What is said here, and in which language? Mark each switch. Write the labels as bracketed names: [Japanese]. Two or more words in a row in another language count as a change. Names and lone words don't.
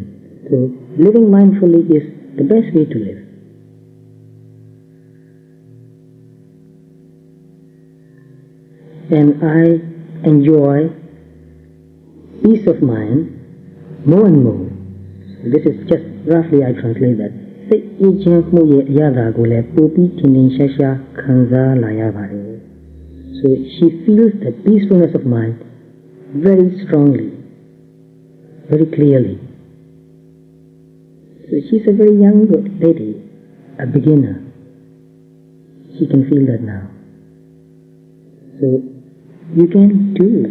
[English] So living mindfully is the best way to live. And I enjoy peace of mind more and more. So this is just roughly I translate that. [Burmese] စိတ်အေးချမ်းမှုရဲ့အရာကိုလည်းပိုပြီးထင်ထင်ရှားရှားခံစားလာရပါတယ် [English] So she feels the peacefulness of mind very strongly, very clearly. So she's a very young lady, a beginner. She can feel that now. So you can too.